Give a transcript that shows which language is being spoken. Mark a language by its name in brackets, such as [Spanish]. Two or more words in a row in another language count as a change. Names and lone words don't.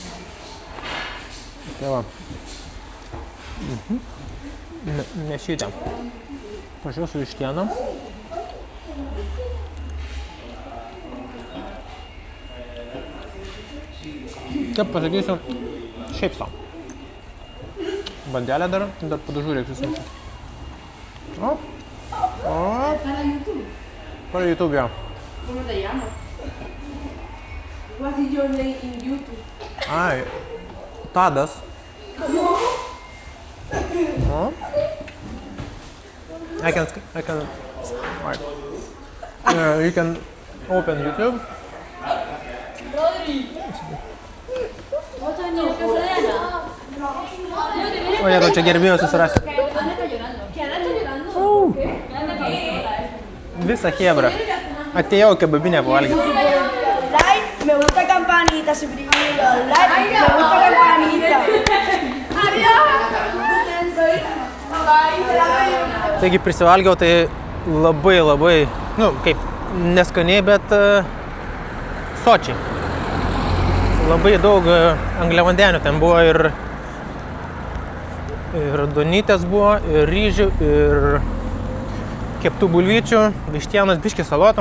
[Lithuanian] Tai va. Ne šitą. Pažiūrėsiu vištieną. Kaip pasakysiu, šiaip sau. Bandelę dar padažų reiks susimti. [Spanish] Para YouTube, ya. ¿Cómo te llamas? [English] What is your name in YouTube? Ai, Tadas. I can, right. You can open YouTube. [Spanish] Oye, [Lithuanian] čia gerbėjau susirasti. Visa hebra. Atėjau kebabinę pavalgyti. [Spanish] Like, me gusta campanita, suscribirlo. Like, me gusta campanita. [Lithuanian] Taigi prisivalgiau, tai labai, kaip neskaniai, bet sočiai. Labai daug angliavandenių ten buvo ir duonytės buvo, ir ryžių, ir keptų bulvyčių, vištienos, biškį salotų.